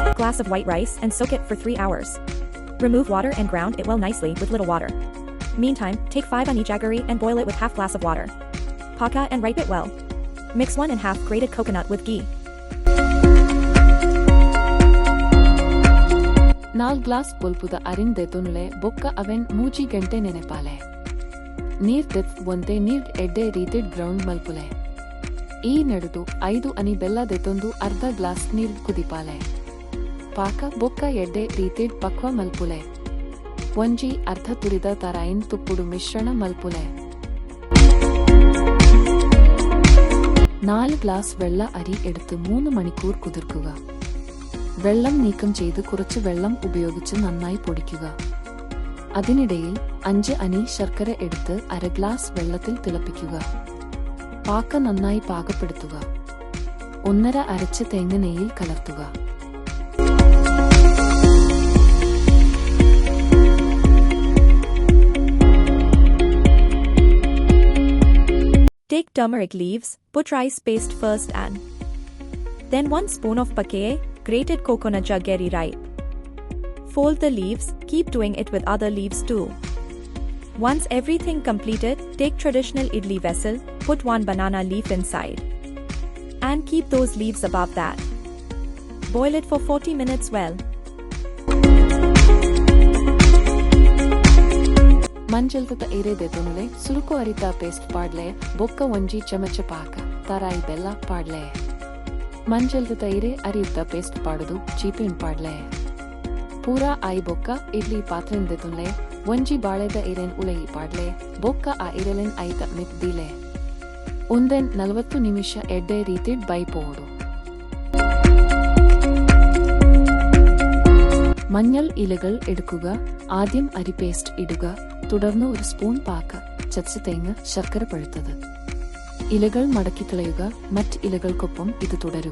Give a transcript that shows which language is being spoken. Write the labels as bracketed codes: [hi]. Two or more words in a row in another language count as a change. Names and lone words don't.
[en] glass of white rice and soak it for 3 hours. Remove water and ground it well nicely with little water. Meantime, take 5 onion jaggery and boil it with half glass of water. Paka and ripe it well. Mix 1½ grated coconut with ghee. [tcy] 4 ಗ್ಲಾಸ್ ಪುಲ್ಪುದ ಅರಿನ್ ದೆತುನುಲೆ ಬೊಕ್ಕ ಅವೆನ್ 3 ಗಂಟೆ ನೆನೆಪಾಲೆ. ನೀರ್ ದೆತ್ ಒಂತೆ ನೀರ್ ಎಡ್ಡೆ ರೀತಿಡ್ ಗ್ರೌಂಡ್ ಮಲ್ಪುಲೆ. ಈ ನಡುದು 5 ಅನಿ ಬೆಲ್ಲ ದೆತೊಂದು ಅರ್ಧ ಗ್ಲಾಸ್ ನೀರ್ ಕುದಿಪಾಲೆ. ಪಾಕ ಬೊಕ್ಕ ಎಡ್ಡೆ ರೀತಿಡ್ ಪಕ್ವ ಮಲ್ಪುಲೆ. ಒಂಜಿ ಅರ್ಧ ತುರಿದ ತರಾಯಿನ್ ತುಪ್ಪುಡು ಮಿಶ್ರಣ ಮಲ್ಪುಲೆ. [ml] 4 ഗ്ലാസ് വെള്ള അരി എടുത്ത് 3 മണിക്കൂർ കുതിർക്കുക. വെള്ളം നീക്കം ചെയ്ത് കുറച്ച് വെള്ളം ഉപയോഗിച്ച് നന്നായി പൊടിക്കുക. അതിനിടയിൽ 5 അനി ശർക്കര എടുത്ത് 1/2 ഗ്ലാസ് വെള്ളത്തിൽ തിളപ്പിക്കുക. പാക്ക നന്നായി പാകപ്പെടുത്തുക. 1/2 അരച്ച തേങ്ങ നെയ്യിൽ കലർത്തുക. [en] Take turmeric leaves, put rice paste first and then 1 spoon of pakeye, grated coconut jaggery ripe. Fold the leaves, keep doing it with other leaves too. Once everything completed, take traditional idli vessel, put 1 banana leaf inside. And keep those leaves above that. Boil it for 40 minutes well. [tcy] ಮಂಜಲ್ದ ಎರೆ ದೆತುನುಲೆ ಸುರುಕು ಅರಿತ ಪೇಸ್ಟ್ ಪಾಡ್ಲೆ ಬೊಕ್ಕ ಒಂಜಿ ಚಮಚ ಪಾಕ ತರಾಯಿ ಬೆಲ್ಲ ಪಾಡ್ಲೆ. ಮಂಜಲ್ದ ಎರೆ ಅರಿತ ಪೇಸ್ಟ್ ಪಾಡುದು ಚೀಪಿನ್ ಪಾಡ್ಲೆ. ಪೂರಾ ಆಯಿ ಬೊಕ್ಕ ಇಡ್ಲಿ ಪಾತ್ರೆನ್ ದೆತುನ್ಲೆ ಒಂಜಿ ಬಾಳೆದ ಎರೆನ್ ಉಳಯಿ ಪಾಡ್ಲೆ ಬೊಕ್ಕ ಆ ಇರೆಲೆನ್ ಐತ ಮಿತ್ ದಿಲೆ. ಒಂದೆನ್ 40 ನಿಮಿಷ ಎಡ್ಡೆ ರೀತಿಡ್ ബൈപോടു. [ml] മഞ്ഞൾ ഇലകൾ എടുക്കുക. ആദ്യം അരി പേസ്റ്റ് ഇടുക. തുടർന്ന് 1 സ്പൂൺ പാക്ക, ചതച്ച തേങ്ങ, ശർക്കര പഴുത്തത്. ഇലകൾ മടക്കിക്കളയുക. മറ്റ് ഇലകൾക്കൊപ്പം ഇത് തുടരുക.